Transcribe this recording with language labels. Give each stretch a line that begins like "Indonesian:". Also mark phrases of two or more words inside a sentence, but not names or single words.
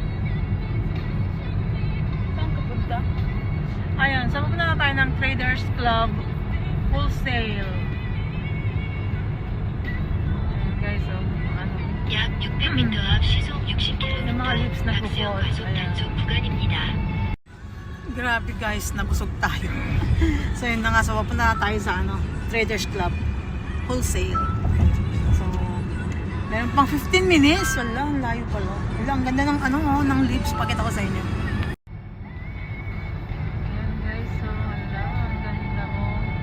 Filipino: Saan ka punta? Ayan, so pupunta na tayo ng Traders Club Wholesale. Ayan guys, so ano.
Korean: 약 600m 앞 시속 60km.
Filipino: yung mga lips na
Korean: 낙수역
Filipino: bukod.
Korean: 과속
Filipino: Ayan.
Korean: 단속 구간입니다.
Filipino: Grabe guys, nabusog tayo. So yun na nga, so pupunta na tayo sa ano, Traders Club Wholesale. So, meron pang 15 minutes. Wala, ang layo pala. Wala, ang ganda ng ano, oh, ng lips. Pakita ko sa inyo. Ayan guys, so hala, ang ganda oh.